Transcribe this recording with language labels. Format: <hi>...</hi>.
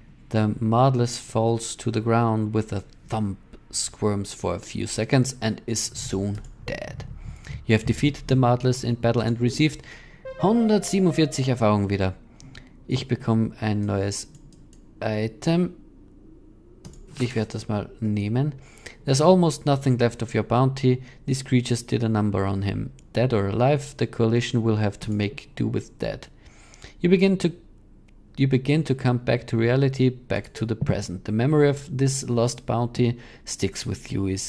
<en>The Marvelous falls to the ground with a thump, squirms for a few seconds and is soon dead. You have defeated the Marvelous in battle and received 147</en> <de>Erfahrungen wieder. Ich bekomme ein neues Item. Ich werde das mal nehmen.</de> <en>There's almost nothing left of your bounty. These creatures did a number on him. Dead or alive, the coalition will have to make do with that. You begin to come back to reality, back to the present. The memory of this lost bounty sticks with you.</en>